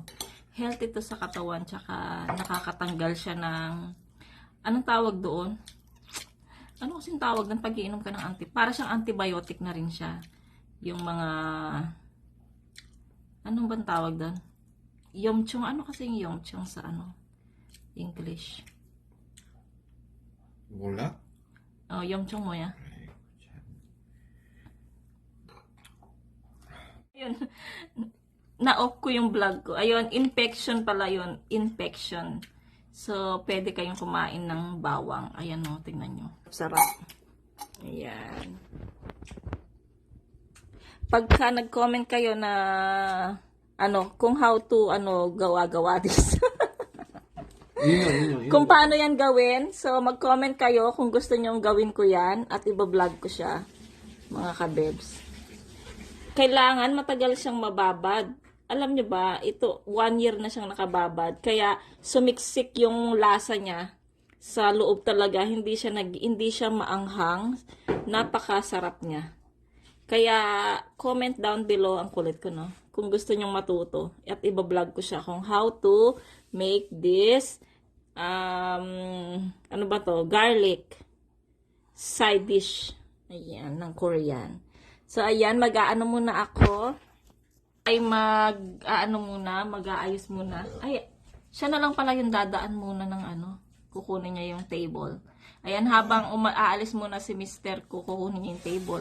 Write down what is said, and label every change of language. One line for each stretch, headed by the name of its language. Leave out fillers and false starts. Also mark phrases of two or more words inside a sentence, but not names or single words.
Filipino: Healthy to sa katawan, tsaka nakakatanggal siya ng, anong tawag doon? Ano kasing tawag ng pag-iinom ka ng para siyang antibiotic na rin siya. Yung mga, anong bang tawag doon? Yomchong, ano kasing yomchong sa English?
Korean: 몰라? Yomchong 뭐야?
Filipino: Ayun. Na-off ko yung vlog ko. Ayun, infection pala yun. Infection. So, pwede kayong kumain ng bawang. Ayan o, tingnan nyo. Sarap. Ayan. Pagka nag-comment kayo na kung
English: how to
Filipino: gawa-gawa this. Kung paano yan gawin, so mag-comment kayo kung gusto nyong gawin ko yan at iba-vlog ko siya, mga kabebs. Kailangan matagal siyang mababad. Alam nyo ba, ito 1 year na siyang nakababad, kaya sumiksik yung lasa niya sa loob talaga, hindi siya maanghang, napakasarap niya. Kaya
English: comment down below,
Filipino: ang kulit ko no, kung gusto nyong matuto at iba-vlog ko siya kung
English: how to make this garlic side dish.
Filipino: Ayan, ng Korean. So, ayan, mag-aano muna ako. Ay, mag-aayos muna. Ay, siya na lang pala yung dadaan muna ng kukunin niya yung table. Ayan, habang aalis muna si Mr. ko, kukunin niya yung table.